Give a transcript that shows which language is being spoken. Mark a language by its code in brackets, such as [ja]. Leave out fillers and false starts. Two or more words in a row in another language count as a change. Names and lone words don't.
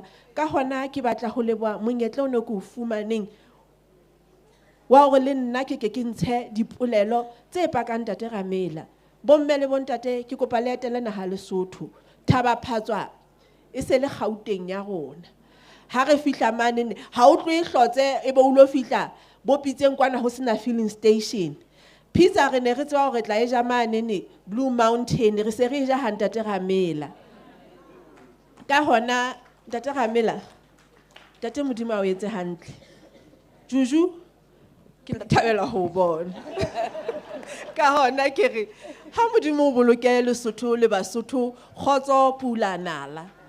[st] Ka hona ke batla ho leboha monyetla o ne ke o fumaneng wa hore le nna ke ntshe dipolelo tse pakang Tate Ramela. Bomme le bontate ke kopa le etele naha Lesotho. Thaba Phatswa e se le Gauteng ya rona. Ha re fihla manene ha o tlo e hlotse e be o lo fihla bo Pitseng kwana ho sena [en] filling station. [st] Pizza re ne re tswa hore tla e ja manene Blue Mountain, re se re ja Ntate Ramela. Ka hona Ntate Ramela, Tate Modimo a o etse hantle. Juju ke thabela ho bona. Ka hona ke re ha Modimo o boloke Lesotho le Basotho kgotso pula nala.